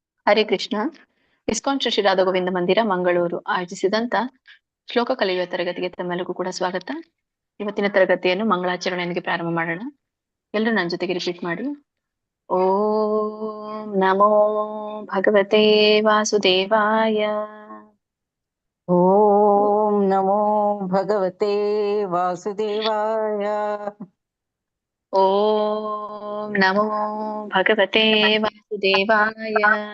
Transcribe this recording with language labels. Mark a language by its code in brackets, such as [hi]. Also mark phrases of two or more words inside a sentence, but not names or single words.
[kn] ಹರೇ ಕೃಷ್ಣ. ಇಸ್ಕಾನ್ ಶ್ರೀ ಶ್ರೀ ರಾಧಾ ಗೋವಿಂದ ಮಂದಿರ ಮಂಗಳೂರು ಆಯೋಜಿಸಿದಂತ ಶ್ಲೋಕ ಕಲಿಯುವ ತರಗತಿಗೆ ತಮ್ಮೆಲ್ಲರಿಗೂ ಕೂಡ ಸ್ವಾಗತ. ಇವತ್ತಿನ ತರಗತಿಯನ್ನು ಮಂಗಳಾಚರಣೆಯೊಂದಿಗೆ ಪ್ರಾರಂಭ ಮಾಡೋಣ. ಎಲ್ಲರೂ ನನ್ನ ಜೊತೆಗೆ ರಿಪೀಟ್ ಮಾಡಿ. [sa] ಓಂ ನಮೋ ಭಗವತೆ ವಾಸುದೇವಾಯ. ಓಂ ನಮೋ ಭಗವತೆ ವಾಸುದೇವಾಯ. ಓಂ ನಮೋ ಭಗವತೆ ವಾಸುದೇವಾಯ.